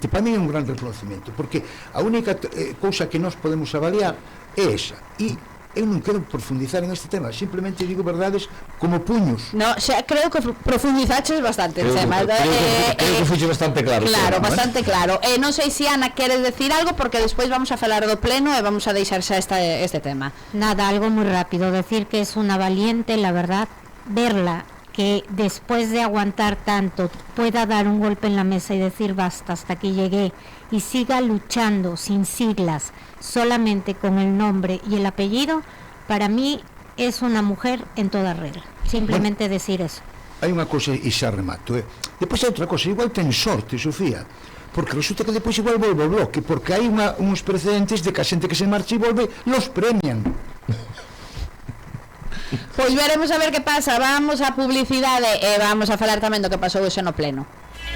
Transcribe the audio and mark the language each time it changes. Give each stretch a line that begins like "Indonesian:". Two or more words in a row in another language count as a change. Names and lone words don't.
Galician: Para mí é un gran reconocimiento, porque a única cousa que nós podemos avaliar é esa. E eu non quero profundizar en este tema, simplemente digo verdades como puños. No, xa creo que profundizaches bastante el tema. Creo que fuxe bastante claro. Claro, bastante claro. Non sei se Ana queres decir algo, porque despois vamos a falar do pleno e vamos a deixar xa este tema.
Spanish: Nada, algo muy rápido, decir que es una valiente, la verdad, verla que después de aguantar tanto pueda dar un golpe en la mesa y decir basta, hasta aquí llegué, y siga luchando sin siglas, solamente con el nombre y el apellido, para mí es una mujer en toda regla. Simplemente decir eso.
Galician: Hai unha cosa, e xa remato, depois hai outra cosa, igual ten sorte, Sofía, porque resulta que depois igual volve ao Bloque, porque hai uns precedentes de que a xente que se marcha e volve,
Spanish: los premian.
Galician: Pois veremos a ver que pasa. Vamos a publicidade e vamos a falar tamén do que pasou hoxe no pleno.